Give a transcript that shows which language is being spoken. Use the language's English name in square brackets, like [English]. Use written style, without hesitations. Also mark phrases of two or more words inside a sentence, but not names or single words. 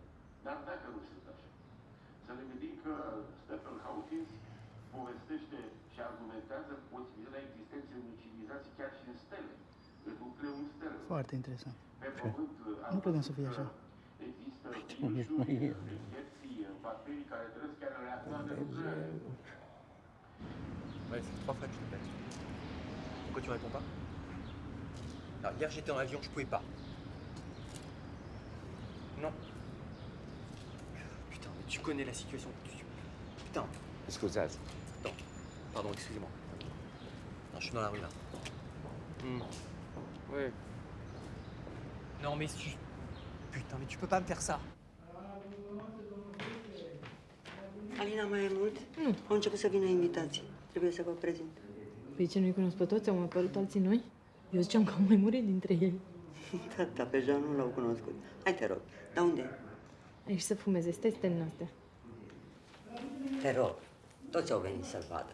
[Romanian] Dar dacă nu sunt așa, să ne gândim că Stephen Hawking povestește și argumentează posibilitatea existenței unei civilizații chiar și în stele, în nucleul stelelor. Foarte interesant. Pe Pământ, Nu putem să fie așa. există virusuri, infecții, bacterii care trăiesc chiar în reactoare nucleare. [French] Ouais, c'est 3 fois que je t'appelle. Pourquoi tu réponds pas? Alors, hier j'étais en avion, je pouvais pas. Non. Putain, mais tu connais la situation. Putain. [Romanian] Scuzați. [French] Attends. Pardon, excusez-moi. Non, je suis dans la rue là. Ouais. Non, mais si. Putain, mais tu peux pas me faire ça. [Romanian] Alina, mai e mult? Nu. Au început să vină invitații. Trebuie să vă prezint. Păi ce, nu-i cunosc pe toți? Au mai apărut alții noi? Eu ziceam că au mai murit dintre ei. Da, dar pe Jean nu l-au cunoscut. Hai, te rog. Dar unde e? Aici să fumeze, stai să termin astea. Te rog. Toți au venit să-l vadă.